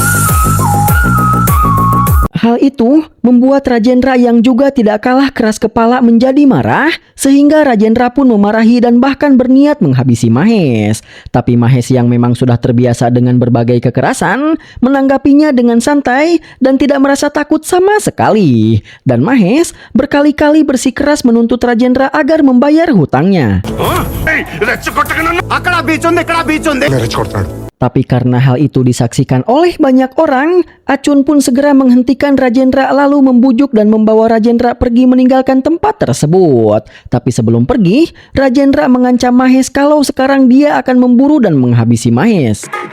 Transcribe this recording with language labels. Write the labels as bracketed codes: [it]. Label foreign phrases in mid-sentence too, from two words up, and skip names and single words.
[id] Hal itu membuat Rajendra yang juga tidak kalah keras kepala menjadi marah, sehingga Rajendra pun memarahi dan bahkan berniat menghabisi Mahesh. Tapi Mahesh yang memang sudah terbiasa dengan berbagai kekerasan, menanggapinya dengan santai dan tidak merasa takut sama sekali. Dan Mahesh berkali-kali bersikeras menuntut Rajendra agar membayar hutangnya. [te] అక్కడ బీచ్ ఉంది ఇక్కడ బీచ్ ఉంది రెచ్చగొడుతున్నాడు [id] Tapi karena hal itu disaksikan oleh banyak orang, Acun pun segera menghentikan Rajendra lalu membujuk dan membawa Rajendra pergi meninggalkan tempat tersebut. Tapi sebelum pergi, Rajendra mengancam Mahesh kalau sekarang dia akan memburu dan menghabisi Mahesh.